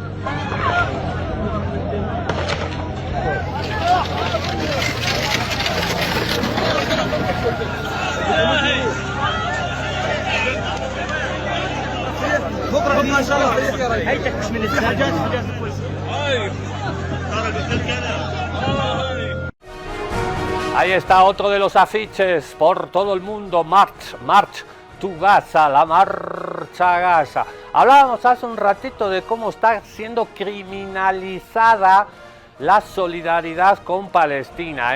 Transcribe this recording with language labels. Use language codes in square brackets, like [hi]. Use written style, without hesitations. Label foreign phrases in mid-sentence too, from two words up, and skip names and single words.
[ar] بكره ان شاء الله هيتك مش من الحاجات [es] Ahí está otro de los afiches por todo el mundo, [en] March to Gaza, [es] la marcha a Gaza. Hablábamos hace un ratito de cómo está siendo criminalizada la solidaridad con Palestina.